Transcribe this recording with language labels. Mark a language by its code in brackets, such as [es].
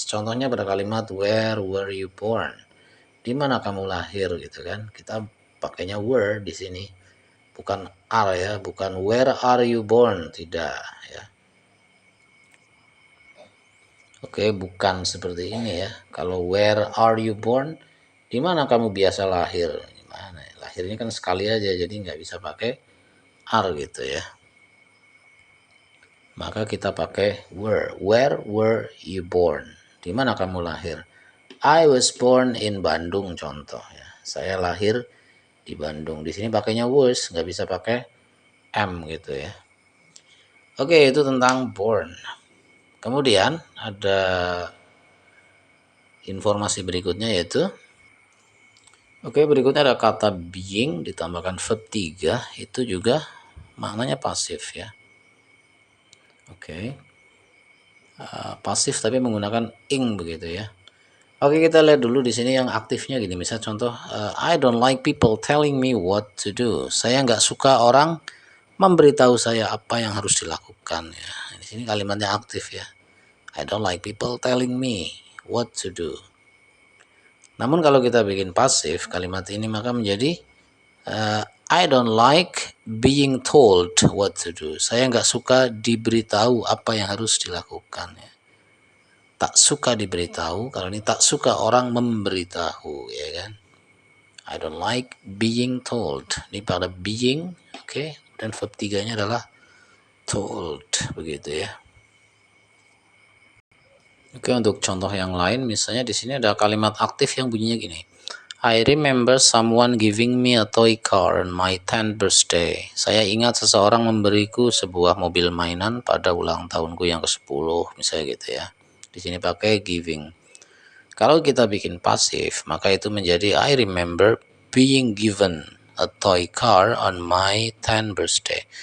[id] Contohnya pada kalimat [en] where were you born, [id] di mana kamu lahir gitu kan, kita pakainya were di sini, bukan are ya, bukan [en] where are you born, [id] tidak ya. Oke, bukan seperti ini ya. Kalau [en] where are you born, [id] di mana kamu biasa lahir, gimana ya? Lahirnya kan sekali aja, jadi nggak bisa pakai are gitu ya. Maka kita pakai [en] where were you born, [id] di mana kamu lahir. [en] I was born in Bandung [id] contoh ya, saya lahir di Bandung. Di sini pakainya was, nggak bisa pakai am gitu ya. Oke, itu tentang born. Kemudian ada informasi berikutnya yaitu berikutnya ada kata being ditambahkan verb 3, itu juga maknanya pasif ya. Pasif tapi menggunakan ing begitu ya. Oke, kita lihat dulu di sini yang aktifnya gini. [en] Misal contoh I don't like people telling me what to do. [id] Saya nggak suka orang memberitahu saya apa yang harus dilakukan ya. Di sini kalimatnya aktif ya. [en] I don't like people telling me what to do. [id] Namun kalau kita bikin pasif kalimat ini maka menjadi [en] I don't like being told what to do. [id] Saya nggak suka diberitahu apa yang harus dilakukan ya. Tak suka diberitahu, kalau ini tak suka orang memberitahu ya kan. [en] I don't like being told. [id] Ini pada being, oke. Dan verb 3-nya adalah told begitu ya. Oke, untuk contoh yang lain misalnya di sini ada kalimat aktif yang bunyinya gini. [en] I remember someone giving me a toy car on my 10th birthday. [id] Saya ingat seseorang memberiku sebuah mobil mainan pada ulang tahunku yang ke-10, misalnya gitu ya. Di sini pakai giving. Kalau kita bikin pasif, maka itu menjadi [en] I remember being given a toy car on my 10th birthday.